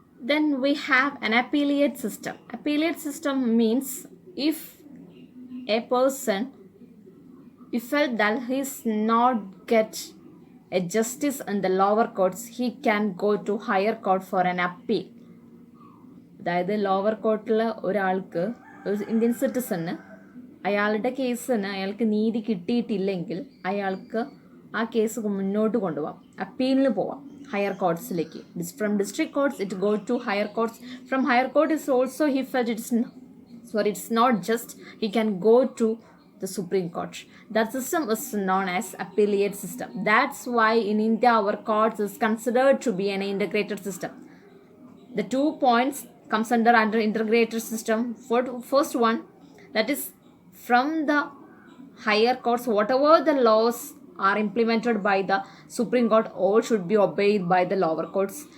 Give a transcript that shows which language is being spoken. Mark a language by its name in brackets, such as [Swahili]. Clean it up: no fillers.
[English] Then we have an appellate system. Appellate system means if a person felt that he is not get a justice in the lower courts, he can go to higher court for an appeal. [Malayalam] അതായത് lower കോർട്ടിൽ ഒരാൾക്ക്, ഒരു Indian സിറ്റിസന്, അയാളുടെ കേസിന് അയാൾക്ക് നീതി കിട്ടിയിട്ടില്ലെങ്കിൽ അയാൾക്ക് ആ കേസ് മുന്നോട്ട് കൊണ്ടുപോകാം, അപ്പീലിന് പോവാം higher കോർട്സിലേക്ക്. [English] From district courts it go to higher courts. From higher court is also he felt it's not just he can go to the Supreme Court. That system is known as appellate system. That's why in India our courts is considered to be an integrated system. The 2 points comes under integrated system. First one, that is from the higher courts, whatever the laws are implemented by the Supreme Court, all should be obeyed by the lower courts.